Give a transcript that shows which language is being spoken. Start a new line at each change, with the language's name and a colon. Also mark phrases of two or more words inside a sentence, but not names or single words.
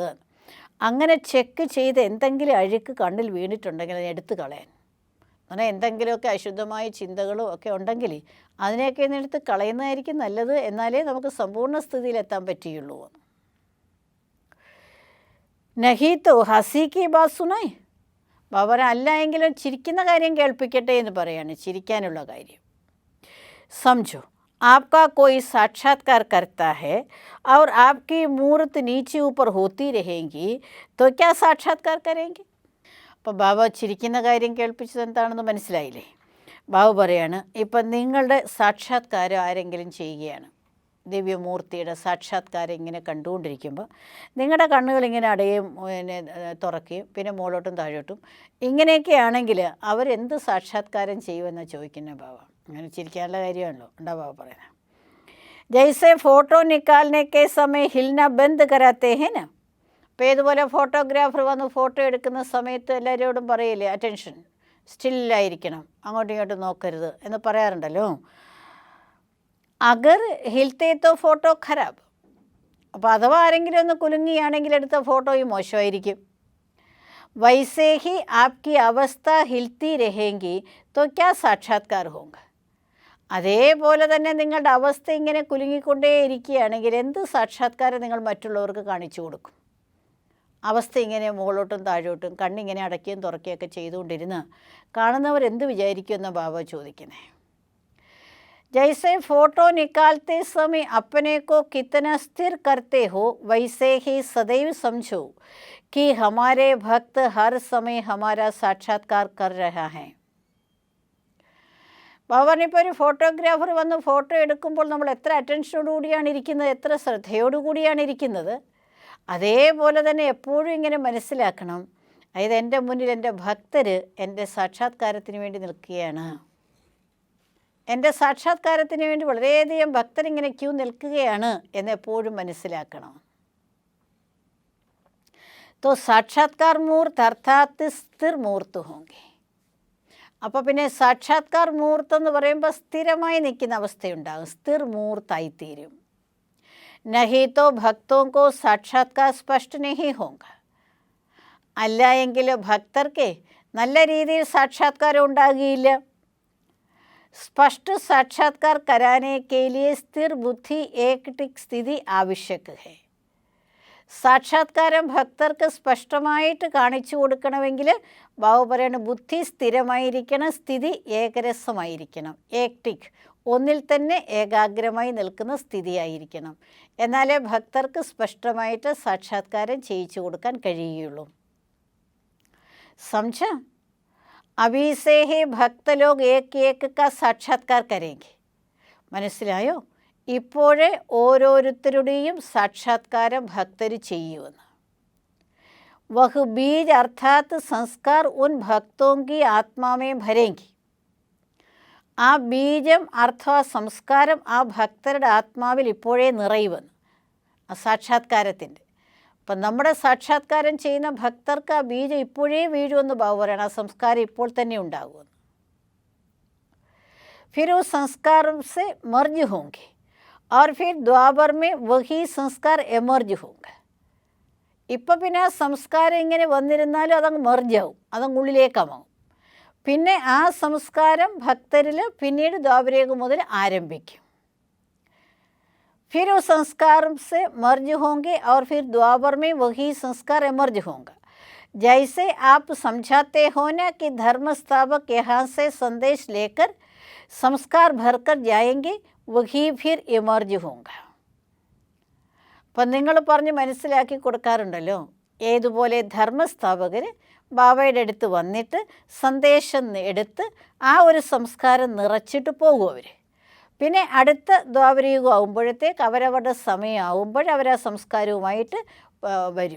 Malayalam: അങ്ങനെ ചെക്ക് ചെയ്ത് എന്തെങ്കിലും അഴുക്ക് കണ്ണിൽ വീണിട്ടുണ്ടെങ്കിൽ അതിനെ എടുത്ത് കളയാൻ, അങ്ങനെ എന്തെങ്കിലുമൊക്കെ അശുദ്ധമായ ചിന്തകളും ഒക്കെ ഉണ്ടെങ്കിൽ അതിനെയൊക്കെ എടുത്ത് കളയുന്നതായിരിക്കും നല്ലത്. എന്നാലേ നമുക്ക് സമ്പൂർണ്ണ സ്ഥിതിയിലെത്താൻ പറ്റുകയുള്ളൂ.
Hindi: नहीं तो हँसी की बात सुनाई,
Malayalam: ബാബര അല്ല എങ്കിലും ചിരിക്കുന്ന കാര്യം കേൾപ്പിക്കട്ടെ എന്ന് പറയാണ്, ചിരിക്കാനുള്ള കാര്യം.
Hindi: समझो आपका कोई साक्षात्कार करता है और आपकी मूर्त नीचे ऊपर होती रहेगी तो क्या साक्षात्कार करेंगे.
Malayalam: അപ്പോൾ ബാബ ചിരിക്കുന്ന കാര്യം കേൾപ്പിച്ചത് എന്താണെന്ന് മനസ്സിലായില്ലേ. ബാബു പറയാണ് ഇപ്പം നിങ്ങളുടെ സാക്ഷാത്കാരം ആരെങ്കിലും ചെയ്യുകയാണ്, ദിവ്യമൂർത്തിയുടെ സാക്ഷാത്കാരം ഇങ്ങനെ കണ്ടുകൊണ്ടിരിക്കുമ്പോൾ നിങ്ങളുടെ കണ്ണുകളിങ്ങനെ അടയും തുറക്കുകയും പിന്നെ മുകളോട്ടും താഴോട്ടും ഇങ്ങനെയൊക്കെ ആണെങ്കിൽ അവരെന്ത് സാക്ഷാത്കാരം ചെയ്യുമെന്നാണ് ചോദിക്കുന്നത് ബാബ. അങ്ങനെ ചിരിക്കാനുള്ള കാര്യമാണല്ലോ ഉണ്ടാ ബാബ പറയുന്നത്.
Hindi: जैसे फ़ोटो निकालने के समय हिलना बंद कराते हैं ना.
Malayalam: അപ്പോൾ ഇതുപോലെ ഫോട്ടോഗ്രാഫർ വന്ന് ഫോട്ടോ എടുക്കുന്ന സമയത്ത് എല്ലാവരോടും പറയില്ലേ അറ്റൻഷൻ, സ്റ്റില്ലായിരിക്കണം, അങ്ങോട്ടും ഇങ്ങോട്ടും നോക്കരുത് എന്ന് പറയാറുണ്ടല്ലോ.
Hindi: अगर हिलते तो फ़ोटो ख़राब.
Malayalam: അപ്പോൾ അഥവാ ആരെങ്കിലും ഒന്ന് കുലുങ്ങിയാണെങ്കിൽ എടുത്ത ഫോട്ടോയും മോശമായിരിക്കും.
Hindi: वैसे ही आपकी अवस्था हिलती रहेंगी तो क्या साक्षात्कार होगा.
Malayalam: അതേപോലെ തന്നെ നിങ്ങളുടെ അവസ്ഥ ഇങ്ങനെ കുലുങ്ങിക്കൊണ്ടേ ഇരിക്കുകയാണെങ്കിൽ എന്ത് സാക്ഷാത്കാരം നിങ്ങൾ മറ്റുള്ളവർക്ക് കാണിച്ചു കൊടുക്കും? അവസ്ഥ ഇങ്ങനെ മുകളോട്ടും താഴോട്ടും കണ്ണിങ്ങനെ അടയ്ക്കുകയും തുറക്കുകയൊക്കെ ചെയ്തുകൊണ്ടിരുന്ന് കാണുന്നവർ എന്ത് വിചാരിക്കുമെന്ന ബാബ ചോദിക്കുന്നത്.
Hindi: जैसे फ़ोटो निकालते समय अपने को कितना स्थिर करते हो, वैसे ही सदैव समझो कि हमारे भक्त हर समय हमारा साक्षात्कार कर रहा है.
Malayalam: ബാബാനിപ്പോൾ ഒരു ഫോട്ടോഗ്രാഫർ വന്ന് ഫോട്ടോ എടുക്കുമ്പോൾ നമ്മൾ എത്ര അറ്റൻഷനോടുകൂടിയാണ് ഇരിക്കുന്നത്, എത്ര ശ്രദ്ധയോടുകൂടിയാണ് ഇരിക്കുന്നത്. അതേപോലെ തന്നെ എപ്പോഴും ഇങ്ങനെ മനസ്സിലാക്കണം, അതായത് എൻ്റെ മുന്നിൽ എൻ്റെ ഭക്തർ എൻ്റെ സാക്ഷാത്കാരത്തിന് വേണ്ടി നിൽക്കുകയാണ്. എൻ്റെ സാക്ഷാത്കാരത്തിന് വേണ്ടി വളരെയധികം ഭക്തരിങ്ങനെ ക്യൂ നിൽക്കുകയാണ് എന്നെപ്പോഴും മനസ്സിലാക്കണം.
Hindi: तो साक्षात्कार मूर्त अर्थात स्थिर मूर्त होंगे.
Malayalam: അപ്പോൾ പിന്നെ
Hindi: साक्षात्कार मूर्त
Malayalam: എന്ന് പറയുമ്പോൾ സ്ഥിരമായി നിൽക്കുന്ന അവസ്ഥയുണ്ടാകും, സ്ഥിർ മൂർത്തായിത്തീരും.
Hindi: नहीं तो भक्तों को साक्षात्कार स्पष्ट नहीं होगा.
Malayalam: അല്ല എങ്കിൽ ഭക്തർക്ക് നല്ല രീതിയിൽ സാക്ഷാത്കാരം ഉണ്ടാകുകയില്ല.
Hindi: स्पष्ट साक्षात्कार कराने के लिए स्थिर बुद्धि एकटिक स्थिति आवश्यक है.
Malayalam: സാക്ഷാത്കാരം ഭക്തർക്ക് സ്പഷ്ടമായിട്ട് കാണിച്ചു കൊടുക്കണമെങ്കിൽ ബാബു പറയുന്ന ബുദ്ധി സ്ഥിരമായിരിക്കണം, സ്ഥിതി ഏകരസമായിരിക്കണം. ഏക്ടിക്, ഒന്നിൽ തന്നെ ഏകാഗ്രമായി നിൽക്കുന്ന സ്ഥിതിയായിരിക്കണം. എന്നാലേ ഭക്തർക്ക് സ്പഷ്ടമായിട്ട് സാക്ഷാത്കാരം ചെയ്യിച്ചു കൊടുക്കാൻ കഴിയുകയുള്ളൂ.
Hindi: സംശ अभी से ही भक्त लोग एक एक का साक्षात्कार करेंगे.
Malayalam: മനസ്സിലായോ? ഇപ്പോഴേ ഓരോരുത്തരുടെയും സാക്ഷാത്കാരം ഭക്തർ ചെയ്യുമെന്ന്.
Hindi: वह बीज अर्थात संस्कार उन ഭക്തോं की आत्मा में भरेंगे.
Malayalam: ആ ബീജം അർത്ഥവാ സംസ്കാരം ആ ഭക്തരുടെ ആത്മാവിൽ ഇപ്പോഴേ നിറയുമെന്ന്. ആ സാക്ഷാത്കാരത്തിൻ്റെ അപ്പം നമ്മുടെ സാക്ഷാത്കാരം ചെയ്യുന്ന ഭക്തർക്ക് ആ ബീജം ഇപ്പോഴേ വീഴുമെന്ന് ബാബു പറയണം. ആ സംസ്കാരം ഇപ്പോൾ തന്നെ ഉണ്ടാകുമെന്ന്.
Hindi: फिर उस संस्कार से मर्ज होंगे और फिर द्वापर में वही संस्कार एमर्ज होंगे.
Malayalam: ഇപ്പം പിന്നെ ആ സംസ്കാരം ഇങ്ങനെ വന്നിരുന്നാലും അതങ്ങ് മെർജാവും, അതങ്ങ് ഉള്ളിലേക്കാവും. പിന്നെ ആ സംസ്കാരം ഭക്തരിൽ പിന്നീട് ദ്വാപരയുഗം മുതൽ ആരംഭിക്കും.
Hindi: फिर उस संस्कार से मर्ज होंगे और फिर द्वापर में वही संस्कार एमर्ज होंगे. जैसे आप समझाते हो ना कि धर्म स्थापक यहाँ से संदेश लेकर संस्कार भरकर जाएंगे, वही फिर एमर्ज होंगे.
Malayalam: അപ്പം നിങ്ങൾ പറഞ്ഞ് മനസ്സിലാക്കി കൊടുക്കാറുണ്ടല്ലോ, ഏതുപോലെ ധർമ്മസ്ഥാപകർ ബാബയുടെ അടുത്ത് വന്നിട്ട് സന്ദേശം എടുത്ത് ആ ഒരു സംസ്കാരം നിറച്ചിട്ട് പോകും അവർ. പിന്നെ അടുത്ത ദ്വാപരയുഗം ആകുമ്പോഴത്തേക്ക് അവരവരുടെ സമയമാകുമ്പോൾ അവർ ആ സംസ്കാരവുമായിട്ട് വരും.